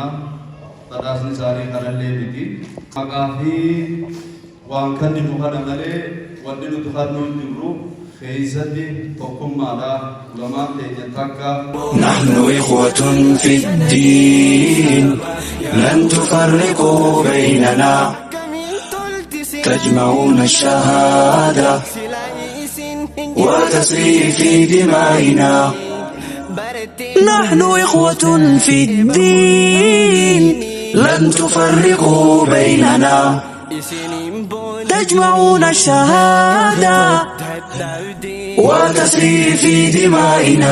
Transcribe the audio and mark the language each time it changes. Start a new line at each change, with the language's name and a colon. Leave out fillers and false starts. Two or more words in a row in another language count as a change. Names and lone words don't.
Oromo: Badhaasni isaanii kanallee miti. Maqaa fi waan kanni nu kana malee wanni nuti kannuu hin jirru keessatti tokkummaadha. Ulamaan keenya takka.
Arabic: نحن إخوة في الدين لن تفرقوا بيننا تجمعون الشهادة وتسري في دمائنا. نحن إخوة في الدين لن تفرقوا بيننا تجمعون الشهادة وتسري في دمائنا.